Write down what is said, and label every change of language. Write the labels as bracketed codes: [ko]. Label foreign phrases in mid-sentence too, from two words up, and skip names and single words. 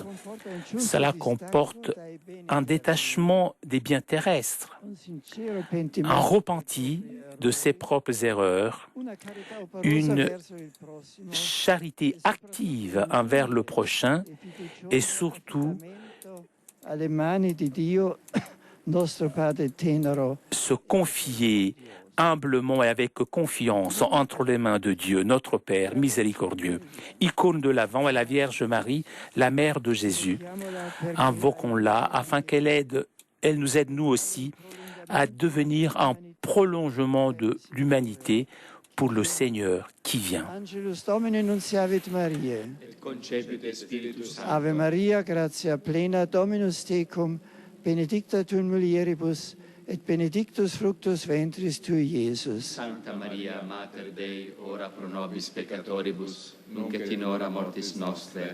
[fr] Cela comporte un détachement des biens terrestres, un repenti de ses propres erreurs, une charité active envers le prochain et surtout se confier humblement et avec confiance entre les mains de Dieu, notre Père miséricordieux. Icône de l'Avent est la Vierge Marie, la mère de Jésus. Invoquons-la afin qu'elle nous aide nous aussi à devenir un prolongement de l'humanité pour le Seigneur qui vient. [la] Angelus Domini nunciavit Mariae. Et concepit Spiritus Sancto. Ave Maria, gratia plena, Dominus tecum, benedicta tu in mulieribus, et benedictus fructus ventris tui, Iesus. Sancta Maria, Mater Dei, ora pro nobis peccatoribus, nunc et in hora mortis nostre.